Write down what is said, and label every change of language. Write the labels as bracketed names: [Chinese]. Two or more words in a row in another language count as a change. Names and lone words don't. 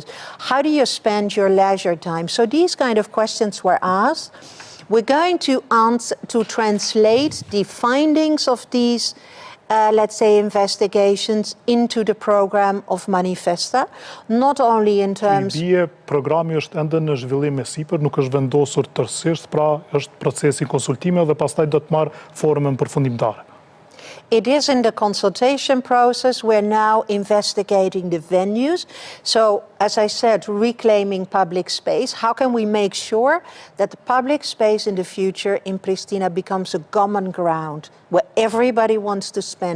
[English] How do you spend your leisure time? So these kind of questions were asked. We're going to translate the findings of these, let's say, investigations into the program of Manifesta, not only in terms... [Albanian] Programi është ende në zhvillim e sipër, nuk është vendosur tërësisht, pra është procesi konsultime dhe pastaj do të marrë formën përfundimtare. [English] It is in the consultation process. We're now investigating the venues. So, as I said, reclaiming public space. How can we make sure that the public space in the future in Pristina becomes a common ground where everybody wants to spend?